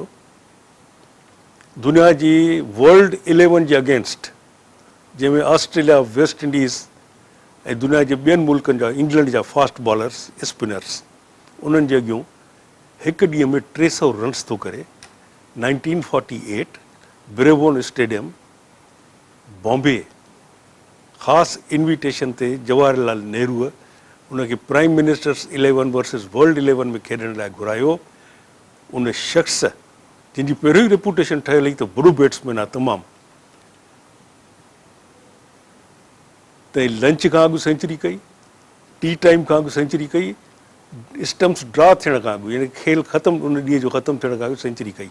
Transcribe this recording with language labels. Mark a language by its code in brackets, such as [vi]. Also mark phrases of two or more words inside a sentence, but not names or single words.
[sd] दुनिया जी वर्ल्ड 11 जे अगेंस्ट, जंहिंमें ऑस्ट्रेलिया, वेस्ट इंडीज़ ऐं दुनिया जे ॿियनि मुल्कनि जा, इंग्लैंड जा [en] fast bowlers, [sd] स्पिनर्स, उन्हनि जे अॻियां हिकु ॾींहं में 300 रन्स थो करे। 1948 ब्रेबोर्न स्टेडियम बॉम्बे, ख़ासि इन्विटेशन ते जवाहरलाल नेहरूअ उनखे [en] Prime Minister's 11 versus World 11 [sd] में खेॾण लाइ घुरायो। उन शख़्स जंहिंजी पहिरियों ई रेपुटेशन ठहियल हुई त वॾो बैट्समैन आहे तमामु, त लंच खां अॻु सेंचुरी कई, [en] tea time [sd] खां अॻु सेंचुरी कई, [en] stumps draw [sd] थियण खां अॻु, यानी खेल ख़तमु, उन ॾींहं जो ख़तमु थियण खां अॻु सेंचुरी कई।